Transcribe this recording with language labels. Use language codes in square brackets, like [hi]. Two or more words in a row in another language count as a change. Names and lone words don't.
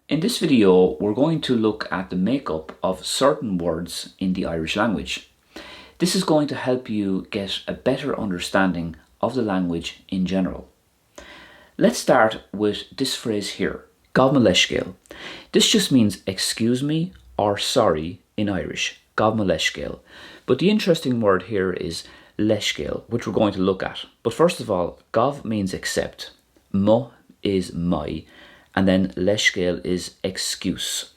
[en] In this video, we're going to look at the makeup of certain words in the Irish language. This is going to help you get a better understanding of the language in general. Let's start with this phrase here, [ga] Gabh maith leithscéal. [en] This just means excuse me or sorry in Irish, [ga] Gabh maith leithscéal. [en] But the interesting word here is leithscéal, which we're going to look at. But first of all, Gabh means accept, mo is my, and then leithscéal is excuse.